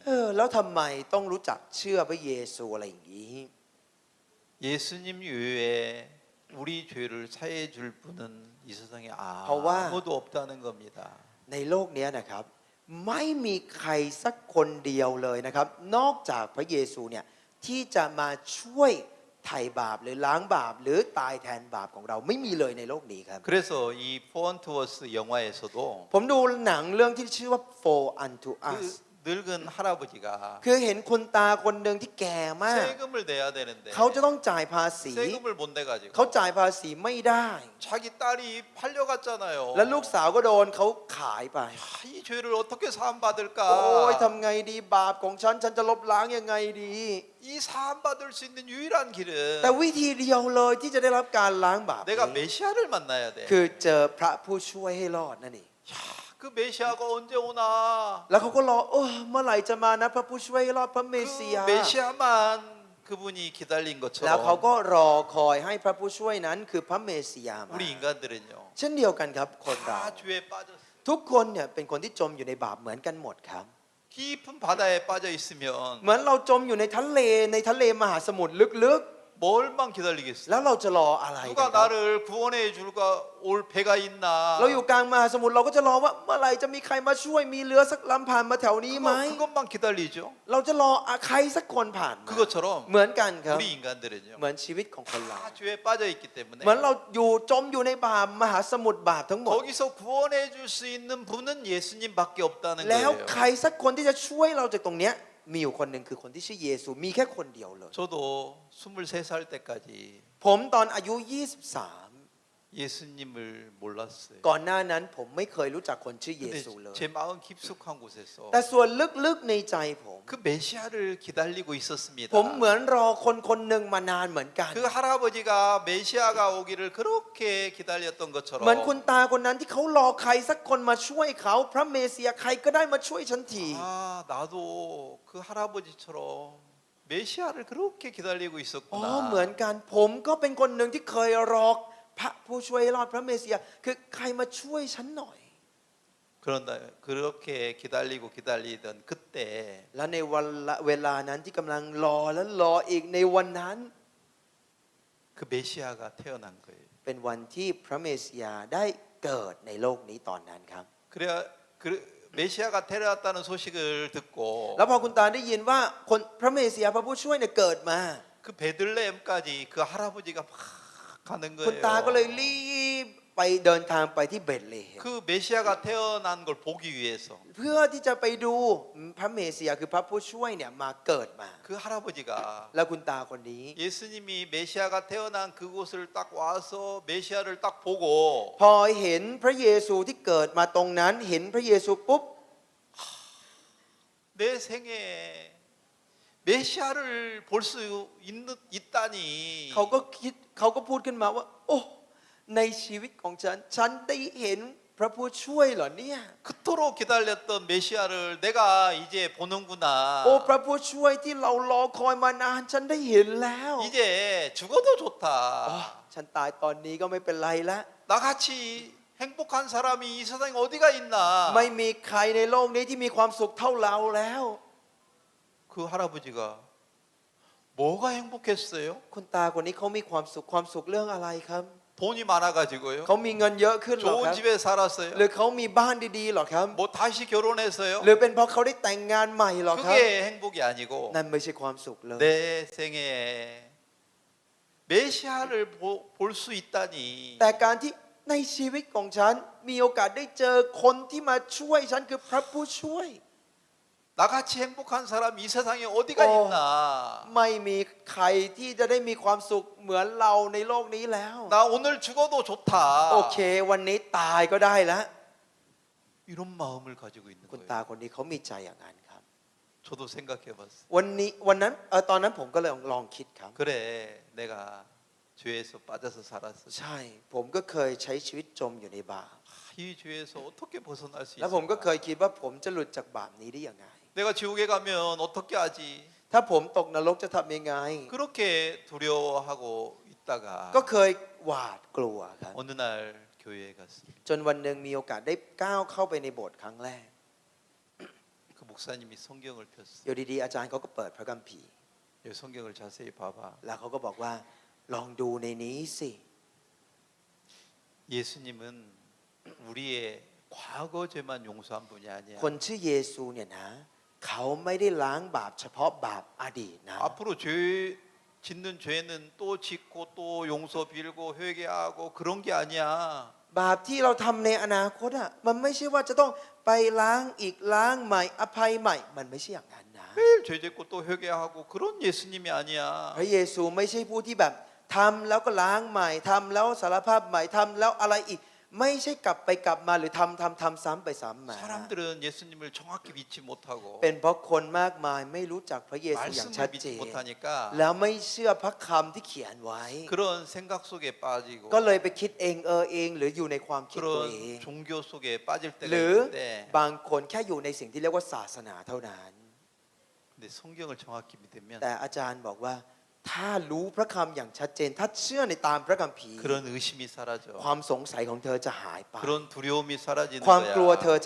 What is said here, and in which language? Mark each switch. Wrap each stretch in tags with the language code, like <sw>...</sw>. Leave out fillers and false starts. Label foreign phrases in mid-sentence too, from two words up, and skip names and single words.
<th>แล้วทำไมต้องรู้จักเชื่อพระเยซูอะไรอย่างนี้</th> <ko>예수님 외에 우리 죄를 사해 줄 분은 이 세상에 더와 아무도 없다는 겁니다.</ko> <th>ในโลกเนี้ยนะครับไม่มีใครสักคนเดียวเลยนะครับ นอกจากพระเยซูเนี่ยที่จะมาช่วยไถ่บาปหรือล้างบาปหรือตายแทนบาปของเราไม่มีเลยในโลกนี้ครับ</th> <ko>그래서 이 포언투어스 영화에서도</ko> <th>ผมดูหนังเรื่องที่ชื่อว่า For Unto Us</th> <ko>그 늙은 할아버지가</ko> <th>คือเห็นคุณตาคนหนึ่งที่แก่มาก</th> <ko>세금을 내야 되는데</ko> <th>เขาจะต้องจ่ายภาษี</th> <ko>세금을 못 내가지고</ko> <th>เขาจ่ายภาษีไม่ได้</th> <ko>자기 딸이 팔려갔잖아요.</ko> <th>แล้วลูกสาวก็โดนเขาขายไป</th> <ko>이 죄를 어떻게 사함</ko> <th>โอ้ย</th> <ko>받을까?</ko> <th>ทำไงดีบาปของฉันจะลบล้างยังไงดี</th> <ko>이 사함 받을 수 있는 유일한</ko> <th>แต่</th> <ko>길은</ko> <th>วิธีเดียวเลยที่จะได้รับการล้างบาป</th> <ko>내가</ko> <th>นี้</th> <ko>메시아를 만나야 돼.</ko> <th>คือเจอพระผู้ช่วยให้รอดนั่นเอง</th> <ko>야, 그 메시아가 언제 오나?</ko> <th>แล้วเขาก็รอเมื่อไหร่จะมานะพระผู้ช่วยให้รอดพระเมสสิยา</th> <ko>그 메시아만 그분이 기다린</ko> <th>แล้วเขา</th> <ko>것처럼</ko> <th>ก็รอคอยให้พระผู้ช่วยนั้นคือพระเมสสิยามา</th> <ko>우리 인간들은요.</ko> <th>เช่นเดียวกันครับคนเรา</th> <ko>다 죄에 빠졌어.</ko> <th>ทุกคนเนี่ยเป็นคนที่จมอยู่ในบาปเหมือนกันหมดครับ</th> <ko>깊은 바다에 빠져 있으면</ko> <th>เหมือนเราจมอยู่ในทะเลมหาสมุทรลึก</th> <ko>뭘만 기다리겠어?</ko> <th>ๆ แล้วเราจะรออะไรกัน</th> <ko>누가</ko> <th>ครับ</th> <ko>나를 구원해 줄까 올 배가 있나?</ko> <th>เราอยู่กลางมหาสมุทรเราก็จะรอว่าเมื่อไหร่จะมีใครมาช่วยมีเรือสักลำผ่านมาแถวนี้ไหม</th> <ko>그것만 기다리죠.</ko> <th>เราจะรอใครสักคนผ่านมา</th> <ko>그것처럼</ko> <th>เหมือนกันครับ</th> <ko>우리 인간들은요.</ko> <th>เหมือนชีวิตของคนเรา</th> <ko>다 죄에 빠져 있기 때문에</ko> <th>เหมือนเราจมอยู่ในบาปมหาสมุทรบาปทั้งหมด</th> <ko>거기서 구원해 줄 수 있는 분은 예수님밖에 없다는</ko> <th>แล้ว</th> <ko>거예요.</ko> <th>ใครสักคนที่จะช่วยเราจากตรงเนี้ยมีอยู่คนหนึ่งคือคนที่ชื่อเยซูมีแค่คนเดียวเลย</th> <ko>저도 23살 때까지</ko> <th>ผมตอนอายุ 23</th> <ko>예수님을 몰랐어요.</ko> <th>ก่อนหน้านั้นผมไม่เคยรู้จักคนชื่อเย</th> <ko>근데</ko> <th>ซูเลย</th> <ko>제 마음 깊숙한 곳에서</ko> <th>แต่ส่วนลึกๆในใจผม</th> <ko>그 메시아를 기다리고 있었습니다.</ko> <th>ผมเหมือนรอคนคนหนึ่งมานานเหมือนกัน</th> <ko>그 할아버지가 메시아가 오기를 그렇게 기다렸던</ko> <th>เหมือน</th> <ko>것처럼</ko> <th>คุณตาคนนั้นที่เขารอใครสักคนมาช่วยเขาพระเมสสิยาใครก็ได้มาช่วยฉันที</th> <ko>아 나도 그 할아버지처럼 메시아를 그렇게 기다리고</ko> <th>อ๋อเหมือน</th> <ko>있었구나.</ko> <th>กันผมก็เป็นคนหนึ่งที่เคยรอพระผู้ช่วยรอดพระเมสสิยาคือใครมาช่วยฉันหน่อย</th> <ko>그런다 그렇게 기다리던 그때</ko> <th>และในเวลานั้นที่กำลังรอและรออีกในวันนั้น</th> <ko>그 메시아가 태어난 거예요.</ko> <th>เป็นวันที่พระเมสสิยาได้เกิดในโลกนี้ตอนนั้นครับ</th> <ko>그래야 그 메시아가 태어났다는 소식을 듣고</ko> <th>แล้วพอคุณตาได้ยินว่าคนพระเมสสิยาพระผู้ช่วยเนี่ยเกิดมา</th> <ko>그 베들레헴까지 그 할아버지가 막 가는</ko> <th>คุณตาก็เลย</th> <ko>거예요.</ko> <th>รีบไปเดินทางไปที่เบธเลเฮม</th> <ko>그 메시아가 태어난 걸 보기 위해서</ko> <th>เพื่อที่จะไปดูพระเมสสิยาคือพระผู้ช่วยเนี่ยมาเกิดมา</th> <ko>그 할아버지가</ko> <th>แล้วคุณตาคนนี้</th> <ko>예수님이 메시아가 태어난 그곳을 딱 와서 메시아를 딱 보고</ko> <th>พอเห็นพระเยซูที่เกิดมาตรงนั้นเห็นพระเยซูปุ๊บ</th> <ko>내 생에 메시아를 볼 수 있다니</ko> <th>เขาก็พูดขึ้นมาว่า โอ้ในชีวิตของฉันได้เห็นพระผู้ช่วยเหรอเนี่ย</th> <ko>그토록 기다렸던 메시아를 내가 이제 보는구나.</ko> <th>โอ้พระผู้ช่วยที่เรารอคอยมานานฉันได้เห็นแล้ว</th> <ko>이제 죽어도</ko> <th>อ๋อ</th> <ko>좋다.</ko> <th>ฉันตายตอนนี้ก็ไม่เป็นไรละ</th> <ko>나같이 행복한 사람이 이 세상에 어디가 있나?</ko> <th>ไม่มีใครในโลกนี้ที่มีความสุขเท่าเราแล้ว</th> <ko>그 할아버지가 뭐가 행복했어요?</ko> <th>คุณตาคนนี้เขามีความสุขเรื่องอะไรครับ</th> <ko>돈이 많아가지고요.</ko> <th>เขามีเงินเยอะขึ้นเหรอ</th> <ko>좋은</ko> <th>ครับ</th> <ko>집에 살았어요.</ko> <th>หรือเขามีบ้านดีๆเหรอครับ</th> <ko>뭐 다시 결혼했어요.</ko> <th>หรือเป็นเพราะเขาได้แต่งงานใหม่เหรอครับ</th> <ko>그게 행복이 아니고</ko> <th>นั่นไม่ใช่ความสุขเลย</th> <ko>내 생에 메시아를 볼 수 있다니.</ko> <th>แต่การที่ในชีวิตของฉันมีโอกาสได้เจอคนที่มาช่วยฉันคือพระผู้ช่วย</th> <ko>나같이 행복한 사람이 이 세상에 어디가 어. 있나?</ko> <th>ไม่มีใครที่จะได้มีความสุขเหมือนเราในโลกนี้แล้ว</th> <ko>나 오늘 죽어도 좋다.</ko> <th>โอเควันนี้ตายก็ได้แล้ว</th> <ko>이런 마음을 가지고 있는</ko> <th>คุณตา</th> <ko>거예요.</ko> <th>คนนี้เขามีใจอย่างนั้นครับ</th> <ko>저도 생각해봤어요.</ko> <th>วันนั้นตอนนั้นผมก็เลยลองคิดครับ</th> <ko>그래, 내가 죄에서 빠져서 살았어.</ko> <th>ใช่ ผมก็เคยใช้ชีวิตจมอยู่ในบาป</th> <ko>이 죄에서 어떻게 벗어날 수</ko> <th>แล้วผมก็เค</th> <ko>있을까?</ko> <th>ยคิดว่าผมจะหลุดจากบาปนี้ได้ยังไง</th> <ko>내가 지옥에 가면 어떻게 하지?</ko> <th>ถ้าผมตกนรกจะทำยังไง</th> <ko>그렇게 두려워하고 있다가</ko> <th>ก็เคยหวาดกลัวครับ</th> <ko>어느 날 교회에 갔습니다.</ko> <th>จนวันหนึ่งมีโอกาสได้ก้าวเข้าไปในโบสถ์ครั้งแรก</th> <ko>그 목사님이 성경을 폈어요.</ko> <th>อยู่ดีๆอาจารย์เขาก็เปิดพระคัมภีร์</th> <ko>이 성경을 자세히 봐봐.</ko> <th>แล้วเขาก็บอกว่าลองดูในนี้สิ</th> <ko>예수님은 우리의 과거 죄만 용서한 분이 아니야.</ko> <th>คนชื่อเยซูเนี่ยนะเขาไม่ได้ล้างบาปเฉพาะบาปอดีตนะ</th> <ko>앞으로 죄 짓는 죄는 또 짓고 또 용서 빌고 회개하고 그런 게 아니야.</ko> <th>บาปที่เราทำในอนาคตอ่ะมันไม่ใช่ว่าจะต้องไปล้างอีกล้างใหม่อภัยใหม่มันไม่ใช่อย่างนั้นนะ</th> <ko>매일 죄 짓고 또 회개하고 그런 예수님이 아니야.</ko> <th>พระเยซูไม่ใช่ผู้ที่แบบทำแล้วก็ล้างใหม่ทำแล้วสารภาพใหม่ทำแล้วอะไรอีกไม่ใช่กลับไปกลับมาหรือทำซ้ำไปซ้ำมา</th> <ko>사람들은 예수님을 정확히 믿지 못하고</ko> <th>เป็นเพราะคนมากมายไม่รู้จักพระเยซูอย่างชั</th> <ko>말씀을</ko> <th>ดเจ</th> <ko>믿지</ko> <th>น</th> <ko>못하니까</ko> <th>แล้วไม่เชื่อพระคำที่เขียนไว้</th> <ko>그런 생각 속에 빠지고</ko> <th>ก็เลยไปคิดเองเองหรืออยู่ในความคิดตัวเอง</th> <ko>그런 종교 속에 빠질 때가</ko> <th>หรือ</th> <ko>있는데</ko> <th>บางคนแค่อยู่ในสิ่งที่เรียกว่าศาสนาเท่านั้น</th> <ko>근데 성경을 정확히 믿으면</ko> <th>แต่อาจารย์บอกว่าถ้ารู้พระคำอย่างชัดเจน ถ้าเชื่อในตามพระคัมภีร์</th> <ko>그런 의심이 사라져.</ko> <th>ความสงสัยของเธอจะหายไป</th> <ko>그런 두려움이 사라지는</ko> <th>ความกลัวเธอ</th>